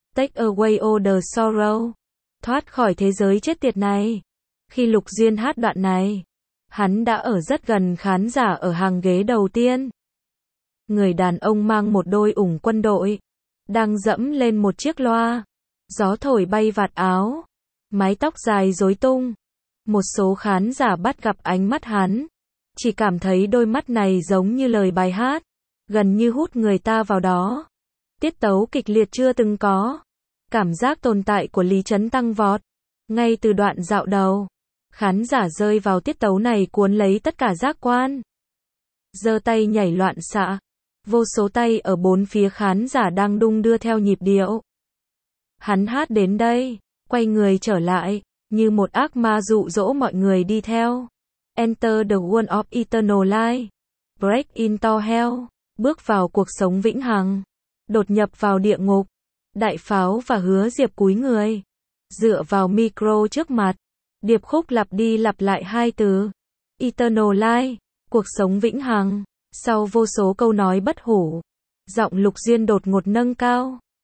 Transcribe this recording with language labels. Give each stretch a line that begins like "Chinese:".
English: Take away all the sorrow.
Vietnamese: Thoát khỏi thế giới chết tiệt này. Khi Lục Duyên hát đoạn này, hắn đã ở rất gần khán giả ở hàng ghế đầu tiên. Người đàn ông mang một đôi ủng quân đội, đang dẫm lên một chiếc loa. Gió thổi bay vạt áo, mái tóc dài rối tung. Một số khán giả bắt gặp ánh mắt hắn, chỉ cảm thấy đôi mắt này giống như lời bài hát, gần như hút người ta vào đó. Tiết tấu kịch liệt chưa từng có. Cảm giác tồn tại của Lý Trấn tăng vọt. Ngay từ đoạn dạo đầu, khán giả rơi vào tiết tấu này cuốn lấy tất cả giác quan. Giơ tay nhảy loạn xạ. Vô số tay ở bốn phía khán giả đang đung đưa theo nhịp điệu. Hắn hát đến đây, quay người trở lại, như một ác ma dụ dỗ mọi người đi theo.
English: Enter the world of eternal life. Break into hell.
Vietnamese: Bước vào cuộc sống vĩnh hằng. Đột nhập vào địa ngục. Đại pháo và Hứa Diệp cúi người. Dựa vào micro trước mặt. Điệp khúc lặp đi lặp lại hai từ.
English: Eternal life.
Vietnamese: Cuộc sống vĩnh hằng. Sau vô số câu nói bất hủ, giọng Lục Duyên đột ngột nâng cao.